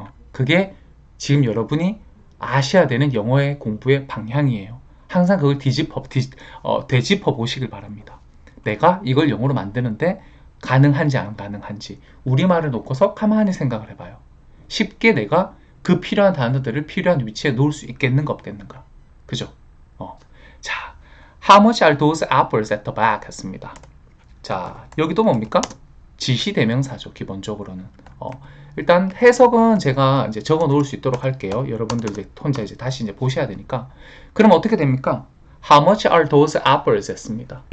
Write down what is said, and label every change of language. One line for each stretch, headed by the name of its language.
Korean: 그게 지금 여러분이 아셔야 되는 영어의 공부의 방향이에요. 항상 그걸 되짚어 보시길 바랍니다. 내가 이걸 영어로 만드는데 가능한지 안 가능한지 우리말을 놓고서 가만히 생각을 해봐요. 쉽게 내가 그 필요한 단어들을 필요한 위치에 놓을 수 있겠는가 없겠는가. 그죠?
English: 자, how much are those apples at the back
Korean: 했습니다. 자, 여기도 뭡니까? 지시대명사죠, 기본적으로는. 일단 해석은 제가 이제 적어 놓을 수 있도록 할게요. 여러분들 이제 혼자 이제 다시 이제 보셔야 되니까. 그럼 어떻게 됩니까?
English: How much are those apples
Korean: 했습니다.